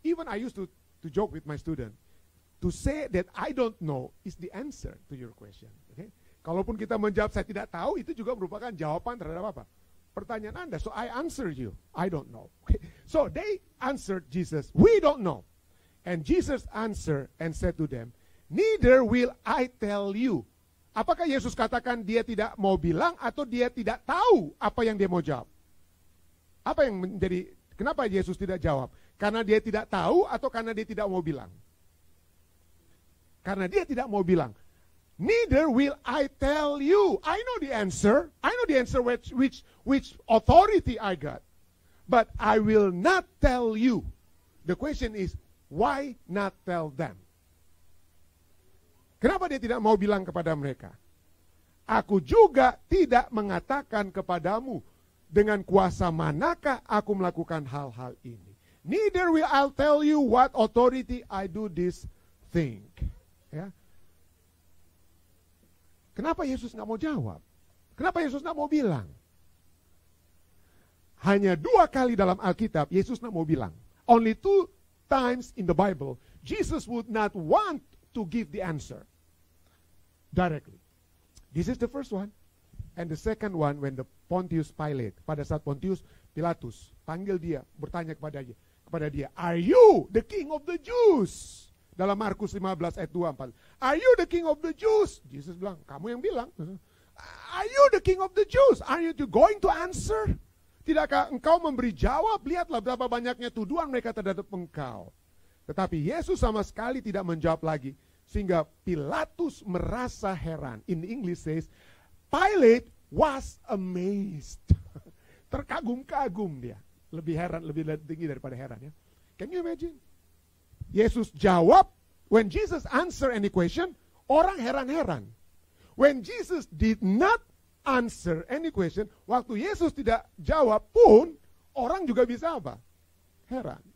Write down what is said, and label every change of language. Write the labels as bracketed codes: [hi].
[en] Even I used to joke with my student. To say that I don't know is the answer to your question. Okay? [id] Kalaupun kita menjawab saya tidak tahu, itu juga merupakan jawaban terhadap apa? Pertanyaan Anda. [en] So I answer you, I don't know. Okay? So they answered Jesus, we don't know. And Jesus answered and said to them, neither will I tell you. [id] Apakah Yesus katakan dia tidak mau bilang atau dia tidak tahu apa yang dia mau jawab? Apa yang menjadi, kenapa Yesus tidak jawab? Karena dia tidak tahu atau karena dia tidak mau bilang? Karena dia tidak mau bilang. [en] Neither will I tell you. I know the answer. I know the answer which authority I got. But I will not tell you. The question is, why not tell them? [id] Kenapa dia tidak mau bilang kepada mereka? Aku juga tidak mengatakan kepadamu dengan kuasa manakah aku melakukan hal-hal ini. [en] Neither will I tell you what authority I do this thing. [id] Ya. Kenapa Yesus nggak mau jawab? Kenapa Yesus nggak mau bilang? Hanya 2 kali dalam Alkitab Yesus nggak mau bilang. [en] Only 2 times in the Bible Jesus would not want to give the answer directly. This is the first one. And the second one when the Pontius Pilate, [id] pada saat Pontius Pilatus panggil dia, bertanya kepada dia, [en] are you the king of the Jews? [id] Dalam Markus 15 ayat 24. [en] Are you the king of the Jews? [id] Jesus bilang, kamu yang bilang. [en] Are you the king of the Jews? Are you going to answer? [id] Tidakkah engkau memberi jawab? Lihatlah berapa banyaknya tuduhan mereka terhadap engkau. Tetapi Yesus sama sekali tidak menjawab lagi. Sehingga Pilatus merasa heran. [en] In English says, Pilate was amazed. [id] Terkagum-kagum dia. Lebih heran, lebih tinggi daripada heran ya. [en] Can you imagine? [id] Yesus jawab, [en] when Jesus answer any question, [id] orang heran-heran. [en] When Jesus did not answer any question, [id] waktu Yesus tidak jawab pun, orang juga bisa apa? Heran.